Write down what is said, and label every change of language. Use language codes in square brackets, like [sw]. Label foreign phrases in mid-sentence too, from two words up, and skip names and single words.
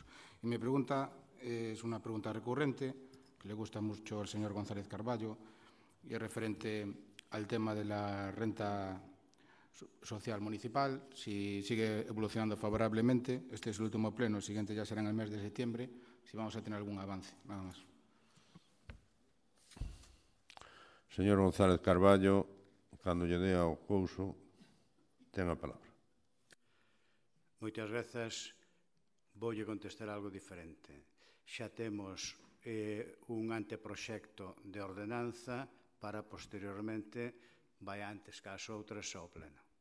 [es] Y mi pregunta es una pregunta recurrente, que le gusta mucho al señor González Carballo, y es referente al tema de la renta social municipal, si sigue evolucionando favorablemente. Este es el último pleno, el siguiente ya será en el mes de septiembre, si vamos a tener algún avance, nada más. [gl] Señor González Carballo, cando lle dé ao couso, ten a palabra. Moitas grazas. Voulle contestar algo diferente. Xa temos un anteproxecto de ordenanza para posteriormente vai antes que as outras ao pleno.